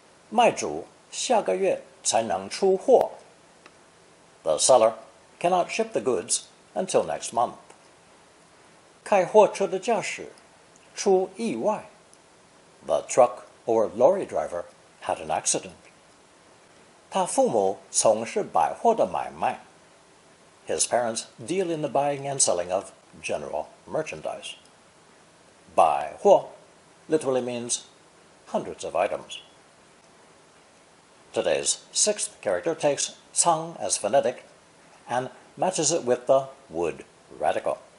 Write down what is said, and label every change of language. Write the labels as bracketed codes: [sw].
[zh] 卖主下个月才能出货. [en] The seller cannot ship the goods until next month. [zh] 开货车的驾驶出意外. [en] The truck or lorry driver had an accident. [zh] 他父母从事百货的买卖. [en] His parents deal in the buying and selling of general merchandise. 百货 literally means hundreds of items. Today's sixth character takes 仓 as phonetic and matches it with the wood radical.